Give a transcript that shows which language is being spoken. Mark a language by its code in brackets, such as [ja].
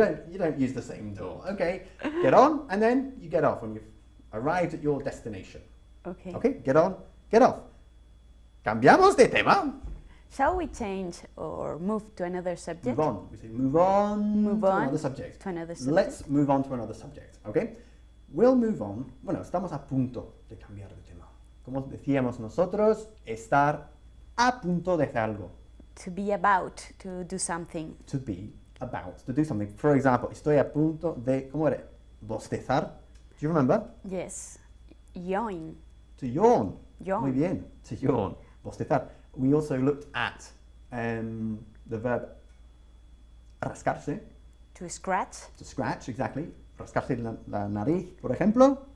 [en] You don't use the same door. Okay. Get on and then you get off when you've arrived at your destination. Okay. Okay? Get on, get off. [es] ¿Cambiamos de tema? [en] Shall we change or move to another subject? Move on. We say move on Move to on another subject. to another subject. Let's move on to another subject. Okay? We'll move on. [es] Bueno, estamos a punto de cambiar de tema. Como decíamos nosotros, estar a punto de hacer algo. [en] To be about to do something. To be about to do something. For example, [es] estoy a punto de, ¿cómo era? [en] Bostezar. Do you remember? Yes. Yawn. To yawn. Yawn. [es] Muy bien. [en] To yawn. [es] Bostezar. [en] We also looked at the verb rascarse. To scratch. To scratch, exactly. [es] Rascarse la nariz, por ejemplo.